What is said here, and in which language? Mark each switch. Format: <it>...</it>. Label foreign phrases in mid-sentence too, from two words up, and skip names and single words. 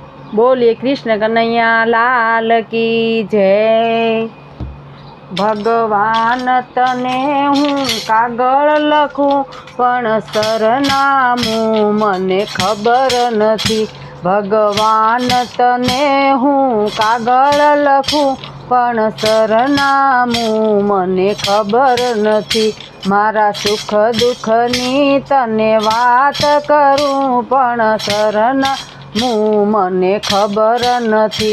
<hi>बोलिए कृष्ण कन्हैया लाल की जय।</hi> <gu>ભગવાન તને હું કાગળ લખું પણ સરનામું મને ખબર નથી। ભગવાન તને હું કાગળ લખું પણ સરનામું મને ખબર નથી। મારા સુખ દુઃખની તને વાત કરું પણ સરનામું મને ખબર નથી।</gu>